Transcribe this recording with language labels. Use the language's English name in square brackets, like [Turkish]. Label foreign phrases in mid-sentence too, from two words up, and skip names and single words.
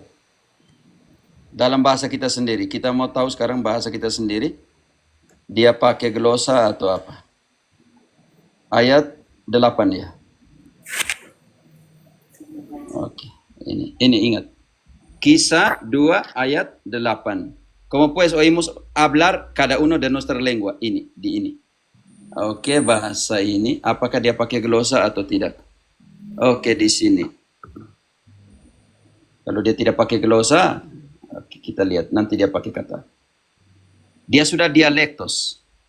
[Indonesian] Dalam bahasa kita sendiri. Kita mau tahu sekarang bahasa kita sendiri. Dia pakai glosa atau apa? Ayat 8 ya. Oke. Ini ingat. Kisah 2 ayat 8. [Spanish] Como pues oímos hablar cada uno de nuestra lengua. [Indonesian] Ini. Oke, bahasa ini. Apakah dia pakai glosa atau tidak? Oke, di sini. Kalau dia tidak pakai glosa, oke, kita lihat. Nanti dia pakai kata. Dia sudah dialektos.